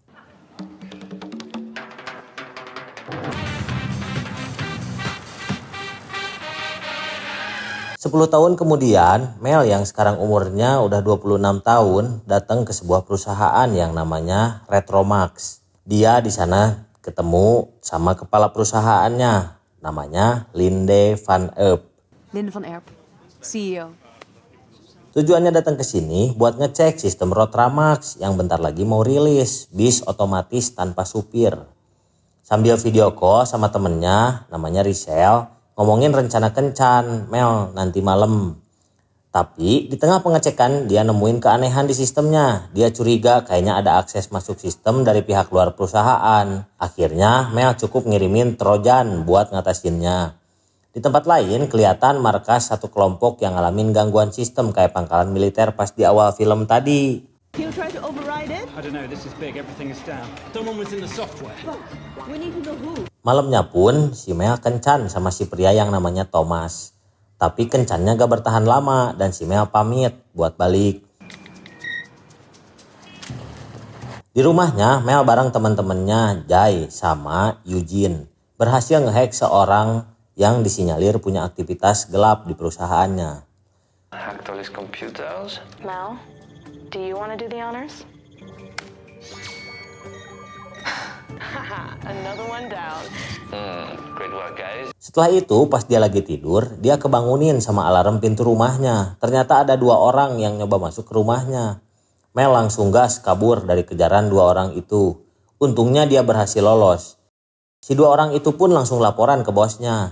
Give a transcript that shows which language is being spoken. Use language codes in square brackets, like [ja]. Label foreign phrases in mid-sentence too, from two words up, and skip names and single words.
[id] 10 tahun kemudian, Mel yang sekarang umurnya udah 26 tahun datang ke sebuah perusahaan yang namanya Retromax. Dia di sana ketemu sama kepala perusahaannya, namanya Linde van Erp. Linde van Erp, CEO. Tujuannya datang ke sini buat ngecek sistem Retromax yang bentar lagi mau rilis, bis otomatis tanpa supir. Sambil [en] video call [id] sama temennya, namanya Richelle, ngomongin rencana kencan Mel nanti malam. Tapi di tengah pengecekan dia nemuin keanehan di sistemnya. Dia curiga kayaknya ada akses masuk sistem dari pihak luar perusahaan. Akhirnya Mel cukup ngirimin Trojan buat ngatasinnya. Di tempat lain kelihatan markas satu kelompok yang ngalamin gangguan sistem kayak pangkalan militer pas di awal film tadi. [en] Can you try to override it? I don't know, this is big, everything is down. Someone was in the software. Fuck. We need to know who. [id] Malamnya pun si Mel kencan sama si pria yang namanya Thomas. Tapi kencannya gak bertahan lama dan si Mel pamit buat balik. Di rumahnya Mel bareng teman-temannya Jay sama Eugene berhasil ngehack seorang yang disinyalir punya aktivitas gelap di perusahaannya. [en] Hacked all his computers. Mel, do you want to do the honors? Another one down. Great work, guys. [id] Setelah itu pas dia lagi tidur, dia kebangunin sama alarm pintu rumahnya. Ternyata ada 2 orang yang nyoba masuk ke rumahnya. Mel langsung gas kabur dari kejaran 2 orang itu. Untungnya dia berhasil lolos. Si 2 orang itu pun langsung laporan ke bosnya.